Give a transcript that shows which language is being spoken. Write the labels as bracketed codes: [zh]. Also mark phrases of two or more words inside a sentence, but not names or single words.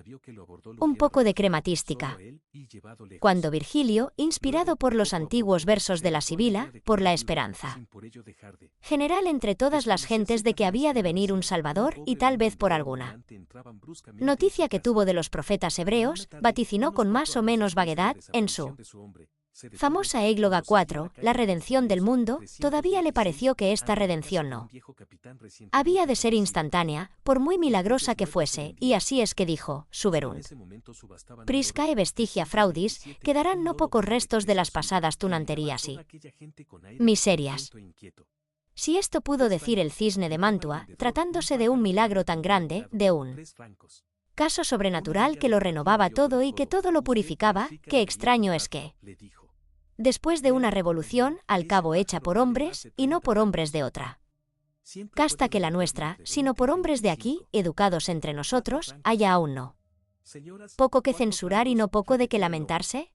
[es] Un poco de crematística. Cuando Virgilio, inspirado por los antiguos versos de la Sibila, por la esperanza general entre todas las gentes de que había de venir un Salvador, y tal vez por alguna noticia que tuvo de los profetas hebreos, vaticinó con más o menos vaguedad, en su famosa égloga 4, la redención del mundo, todavía le pareció que esta redención no había de ser instantánea, por muy milagrosa que fuese, y así es que dijo: [la] «Suberunt priscae vestigia fraudis», [es] quedarán no pocos restos de las pasadas tunanterías y miserias. Si esto pudo decir el cisne de Mantua, tratándose de un milagro tan grande, de un caso sobrenatural que lo renovaba todo y que todo lo purificaba, qué extraño es que, después de una revolución, al cabo hecha por hombres, y no por hombres de otra casta que la nuestra, sino por hombres de aquí, educados entre nosotros, haya aún no poco que censurar y no poco de que lamentarse?